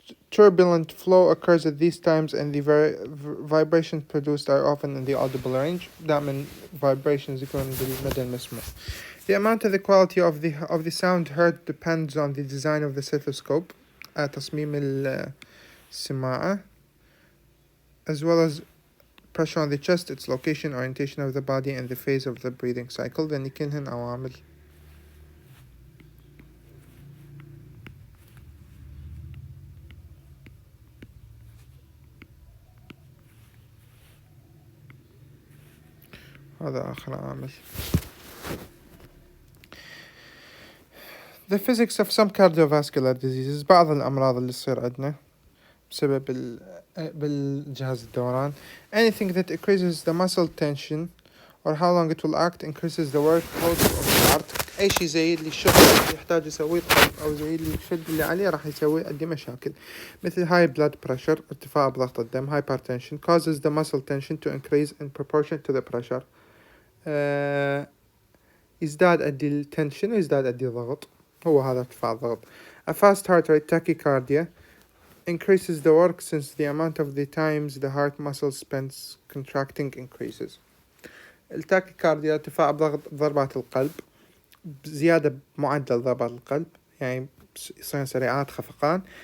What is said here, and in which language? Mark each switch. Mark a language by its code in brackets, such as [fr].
[en] Turbulent flow occurs at these times and the vibrations produced are often in the audible range. [ar] دائما vibrations يكون بالمدى المسموع. [en] The amount of the quality of the sound heard depends on the design of the stethoscope, [ar] تصميم السماعة, [en] as well as pressure on the chest, its location, orientation of the body, and the phase of the breathing cycle. [ar] then كلهن عوامل. هذا آخر عامل. [en] The physics of some cardiovascular diseases. [ar] بعض الأمراض اللي تصير عندنا بسبب بالجهاز الدوران. [en] Anything that increases the muscle tension or how long it will act increases the workload of the heart. [ar] أي شيء زايد لي الشغل اللي يحتاج يسويه القلب أو زايد لي الشد اللي عليه راح يسوي عندي مشاكل، مثل [en] high blood pressure [ar] ارتفاع بضغط الدم. [en] hypertension causes the muscle tension to increase in proportion to the pressure. [ar] يزداد عندي التنشن ويزداد عندي الضغط، هو هذا ارتفاع الضغط. [en] A fast heart rate tachycardia increases the work since the amount of the times the heart muscle spends contracting increases. [ar] التاكيكارديا ارتفاع ضربات القلب، زيادة بمعدل ضربات القلب، يعني يصير سريعات خفقان.